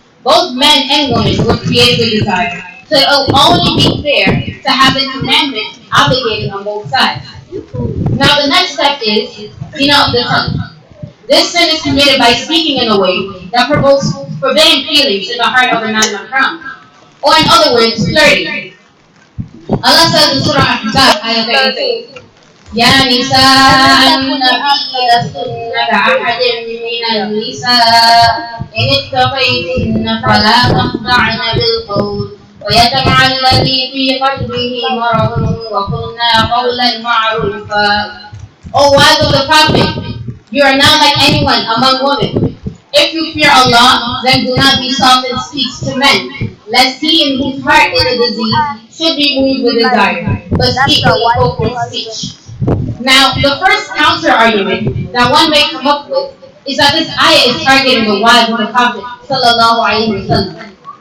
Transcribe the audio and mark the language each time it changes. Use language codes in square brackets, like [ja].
[en] Both men and women were created with desire, so it will only be fair to have the commandment obligated on both sides. Now the next step is zina of the tongue. This sin is committed by speaking in a way that provokes forbidden feelings in the heart of a non-mahram, or in other words, flirting. Allah says in Surah Ahzab, ayah 32, [ar] يا نساء النبي لستن كأحد من النساء إن اتقيتن فلا تخضعن بالقول ويطمع الذي في قلبه مرض وقلنا قولا معروفا. [en] O wives of the Prophet, you are not like anyone among women. If you fear Allah, then do not be soft in speech to men, lest he in whose heart is a disease should be moved with desire, but speak with appropriate speech. Now, the first counter argument that one may come up with is that this ayah is targeting the wives of the Prophet sallallahu alaihi wasallam.